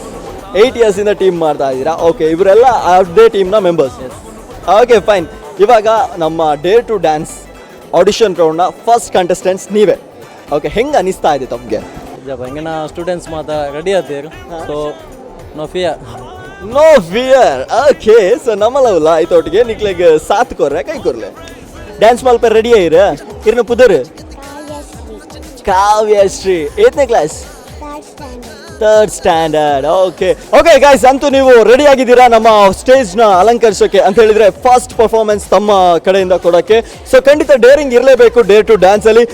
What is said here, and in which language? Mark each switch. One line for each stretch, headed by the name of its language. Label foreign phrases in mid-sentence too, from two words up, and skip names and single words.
Kannada: 8 ಇಯರ್ಸಿಂದ ಟೀಮ್ ಮಾಡ್ತಾ ಇದ್ದೀರಾ. ಓಕೆ, ಇವರೆಲ್ಲ ಅದೇ ಟೀಮ್ನ ಮೆಂಬರ್ಸ್?
English: Okay, fine.
Kannada: ಇವಾಗ ನಮ್ಮ ಡೇರ್ ಟು ಡ್ಯಾನ್ಸ್
English: audition round first contestants
Kannada: ನೀವೇ. ಓಕೆ, ಹೆಂಗೆ ಅನಿಸ್ತಾ ಇದೆ ತಮಗೆ? ಜब ಹಿಂಗೆ ಸ್ಟೂಡೆಂಟ್ಸ್ ಮಾತ್ರ ರೆಡಿ ಆಗ್ತೀರಿ,
English: so no fear. No fear. Okay,
Tulu: ಸೊ ನಮ್ಮಲ್ಲ ಆಯ್ತೊಟ್ಟಿಗೆ ನಿಕ್ಲೆಗೆ ಸಾಥ್ ಕೊರ್ರೆ ಕೈ ಕೊರ್ಲೆ ಡ್ಯಾನ್ಸ್ ಮಾಲ್ ಪರ್ ರೆಡಿ ಆಯ್ರ ಇರ್ನ ಪುದರ್ ಕಾವ್ಯಶ್ರೀ 8ನೇ ಕ್ಲಾಸ್,
English: 3rd standard. okay okay guys,
Kannada: ಅಂತೂ ನೀವು ರೆಡಿ ಆಗಿದ್ದೀರಾ ನಮ್ಮ ಸ್ಟೇಜ್ನ ಅಲಂಕರಿಸೋಕೆ ಅಂತ ಹೇಳಿದ್ರೆ
English: first performance
Kannada: ತಮ್ಮ ಕಡೆಯಿಂದ ಕೊಡೋಕ್ಕೆ. ಸೊ ಖಂಡಿತ ಡೇರಿಂಗ್ ಇರಲೇಬೇಕು ಡೇರ್ ಟು ಡ್ಯಾನ್ಸ್ ಅಲ್ಲಿ.